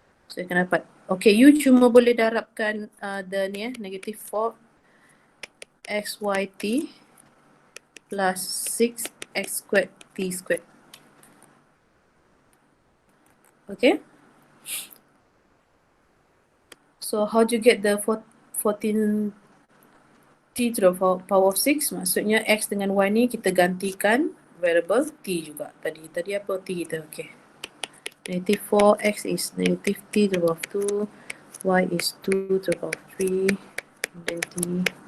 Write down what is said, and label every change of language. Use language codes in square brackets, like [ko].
[en] So you [ms] akan dapat. [en] Okay, you [ms] cuma boleh darabkan [en] the ni negative 4 XYT plus 6x squared T squared. Okay. So how do you get the 14 T to the power of 6? [ms] Maksudnya X dengan Y ni kita gantikan variable T juga. Tadi apa T kita? Okay. [en] Negative 4, X is negative T to the power of 2, Y is 2 to the power of 3, then T.